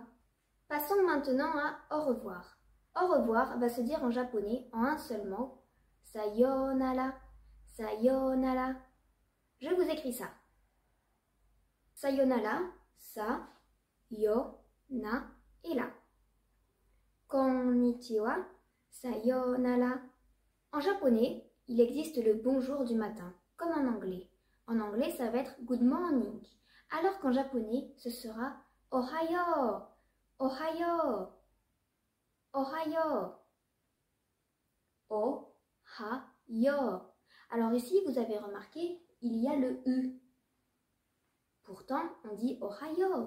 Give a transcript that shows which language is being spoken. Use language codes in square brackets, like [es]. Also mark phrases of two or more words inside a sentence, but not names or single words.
[fr] Passons maintenant à au revoir. Au revoir va se dire en japonais en un seul mot. [ja] さようなら、さようなら. [fr] Je vous écris ça. Sayonara, sa, yo, na et la. [ja] こんにちは、さようなら. [fr] En japonais, il existe le bonjour du matin, comme en anglais. En anglais, ça va être [en] good morning. [ja] Alors qu'en japonais, ce sera おはよう、おはよう、おはよう、おはよう. [fr] Alors ici, vous avez remarqué, il y a le U. Pourtant, on dit ohayo.